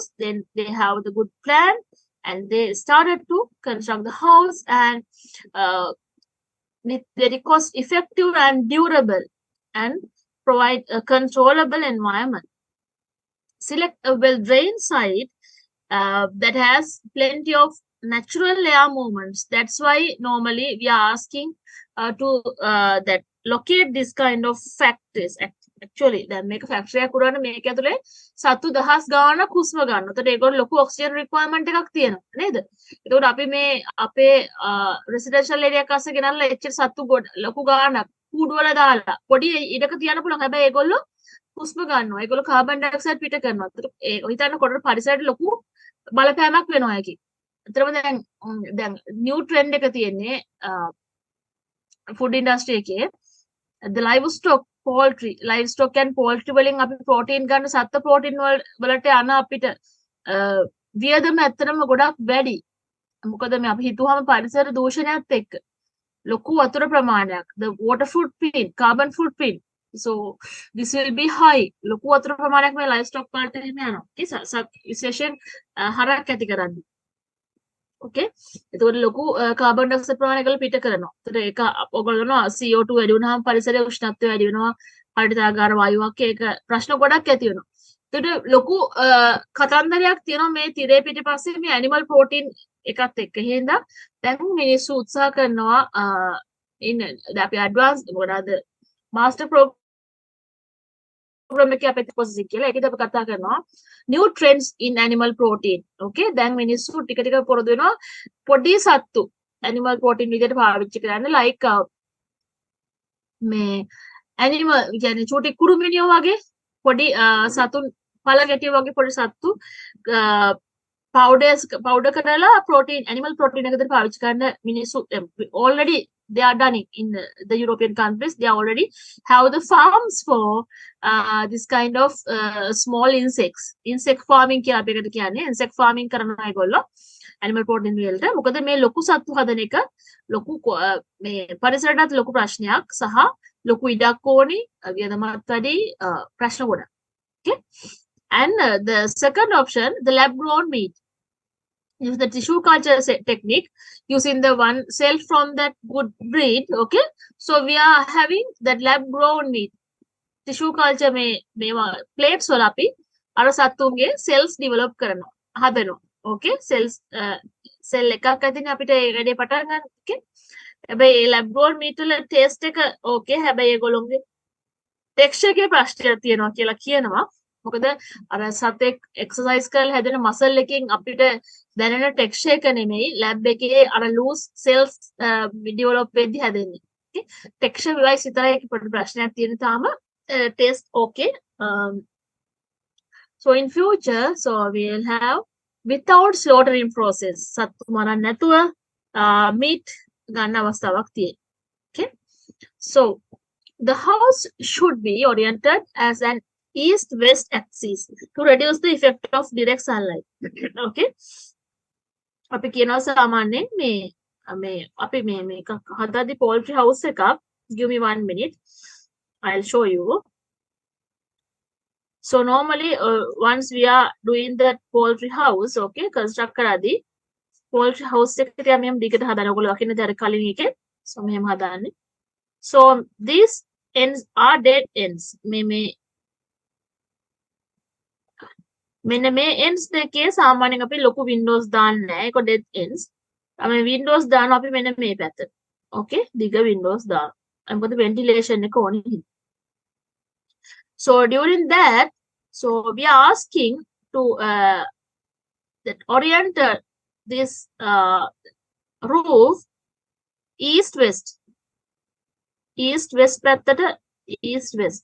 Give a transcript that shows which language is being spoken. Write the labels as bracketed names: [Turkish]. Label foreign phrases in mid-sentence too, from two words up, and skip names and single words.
[English] Then they have the good plan, and they started to construct the house, and very cost effective and durable, and provide a controllable environment. Select a well-drained site that has plenty of natural air movements. That's why normally we are asking to that locate this kind of factors, actually [Sinhala] දැන් මේක ෆැක්ටරි එකක් උඩන මේක ඇතුලේ සතු දහස් ගාණක් හුස්ම ගන්නවා. එතකොට ඒගොල්ලෝ ලොකු [English] oxygen requirement [Sinhala] එකක් තියෙනවා නේද? එතකොට අපි මේ අපේ [English] residential area [Sinhala] එකක් අස්සේ ගෙනල්ලා එච්චර සතු ලොකු ගාණක් කූඩු වල දාලා පොඩි ඉඩක තියන්න පුළුවන්. හැබැයි ඒගොල්ලෝ හුස්ම ගන්නවා. ඒගොල්ලෝ [English] carbon dioxide [Sinhala] පිට කරනවා. එතකොට ඒ හිතන්න කොට පරිසරයට ලොකු බලපෑමක් වෙනවා ඒකේ. අතරම දැන් [English] new trend [Sinhala] එක තියෙන්නේ [English] food industry [Sinhala] එකේ [English] the livestock and poultry [Sinhala] වලින් අපි ප්‍රෝටීන් ගන්න සත්ත්ව ප්‍රෝටීන් වලට යන අපිට වියදම ඇත්තටම ගොඩක් වැඩි. මොකද මේ අපි හිතුවාම පරිසර දූෂණයත් එක්ක ලොකු වතුර ප්‍රමාණයක් [English] the water footprint carbon footprint so this will be high [Sinhala] ලොකු වතුර ප්‍රමාණයක් මේ livestock වලට එහෙම යනවා. විශේෂයෙන් හරක් ඇති කරන්නේ. okay එතකොට ලොකු [English] carbon dioxide [Sinhala] ප්‍රමාණයක් පිට කරනවා. එතකොට ඒක ඔයගොල්ලෝ CO2 වැඩි වුණාම පරිසරයේ උෂ්ණත්වය වැඩි වෙනවා. හරිතාගාර වායුවක් ඒක ප්‍රශ්න ගොඩක් ඇති වෙනවා. එතකොට ලොකු කතන්දරයක් තියෙනවා මේ තිරේ පිටිපස්සේ මේ [English] animal protein [Sinhala] එකත් එක්ක. එහෙනම් දැන් මිනිස්සු උත්සාහ කරනවා අපි ඇඩ්වාන්ස් මොකද [English] master program [Sinhala] එකේ අපේ processing කියලා. ඒකද අපි කතා කරනවා [English] new trends in animal protein. [Sinhala] okay දැන් මිනිස්සු ටික ටික පුරුදු වෙනවා පොඩි සත්තු [English] animal protein [Sinhala] විදිහට පාවිච්චි කරන්න like මේ animal කියන්නේ චූටි කුරුමිනියෝ වගේ පොඩි සතුන් පළ ගැටියෝ වගේ පොඩි සත්තු powder කරලා [English] protein animal protein [Sinhala] එකකට පාවිච්චි කරන මිනිස්සු [English] already they are done in the European countries. They already have the farms for this kind of small insects. Insect farming [Sinhala] කියලා අපි එකට කියන්නේ. [English] insect farming [Sinhala] කරනවා ඒගොල්ලෝ [English] animal protein [Sinhala] වලට. මොකද මේ ලොකු සත්තු හදන එක ලොකු මේ පරිසරයටත් ලොකු ප්‍රශ්නයක් සහ ලොකු ඉඩක් ඕනි වියදමත් වැඩි ප්‍රශ්න ගොඩක්. Okay. [English] And the second option, the lab grown meat. Use the tissue culture technique using the one cell from that good breed. Okay, so we are having that lab grown meat tissue culture [Sinhala] මේ plates වල අපි අර සත්තුන්ගේ [English] cells develop [Sinhala] කරනවා හදනවා. okay cells cell එකක් ඇතිනේ අපිට ඒ වැඩේ පටන් ගන්න. okay හැබැයි [English] lab grown meat [Sinhala] වල taste එක okay හැබැයි ඒගොල්ලෝගේ texture එකේ ප්‍රශ්නයක් තියෙනවා කියලා කියනවා. මොකද අර සතෙක් එක්සර්සයිස් කරලා හැදෙන මසල් එකකින් අපිට දැනෙන ටෙක්ස්චර් එක නෙමෙයි ලැබ් එකේ අර [English] loose cells develop [Sinhala] වෙද්දි හැදෙන්නේ. okay [English] texture wise [Sinhala] විතරයි ඒක පොඩි ප්‍රශ්නයක් තියෙන තාම [English] taste okay. So in future so we will have without slaughtering process [Sinhala] සත්තු මරන්න නැතුව [English] meat [Sinhala] ගන්න අවස්ථාවක් තියෙනවා. [English] okay so the house should be oriented as an east-west axis to reduce the effect of direct sunlight. [Sinhala] okay අපි කියනවා සාමාන්‍යයෙන් මේ අපි මේක හදද්දි [English] poultry house [Sinhala] එකක් [English] give me 1 minute I'll show you. So normally once we are doing that poultry house okay construct [Sinhala] කරද්දි [English] poultry house [Sinhala] එකට මෙහෙම දිගට හදන්න ඕගොල්ලෝ අකින්න දැන් කලින් එකේ so මෙහෙම හදාන්නේ. [English] so these ends are dead ends. [Sinhala] මෙන්න මේ ends දෙකේ සාමාන්‍යයෙන් අපි ලොකු windows දාන්නේ නැහැ. ඒක [English] dead ends. [Sinhala] අපි windows දානවා අපි මෙන්න මේ පැත්තට. okay දිග windows දානවා. මොකද ventilation එක ඕනේ. [English] so during that so we are asking to that orient this roof east west පැත්තට east west.